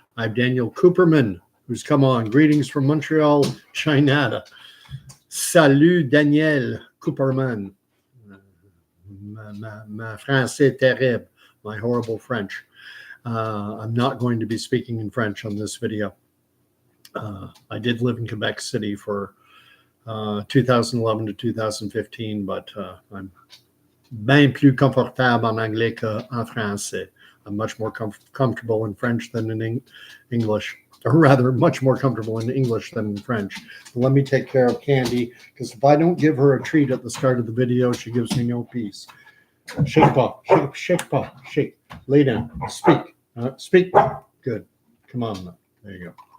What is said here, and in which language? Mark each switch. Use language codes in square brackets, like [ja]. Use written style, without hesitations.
[en] I have Daniel Cooperman, who's come on. Greetings from Montreal, China. [fr] Salut, [en] Daniel Cooperman. [fr] Ma français terrible. [en] My horrible French. I'm not going to be speaking in French on this video. I did live in Quebec City for 2011 to 2015, but I'm [fr] bien plus confortable en anglais qu'en français. [en] I'm much more comfortable in French than in English, or rather, much more comfortable in English than in French. But let me take care of Candy, because if I don't give her a treat at the start of the video, she gives me no peace. Shake paw, shake paw, shake. Lay down. Speak. Speak. Good. Come on. There you go.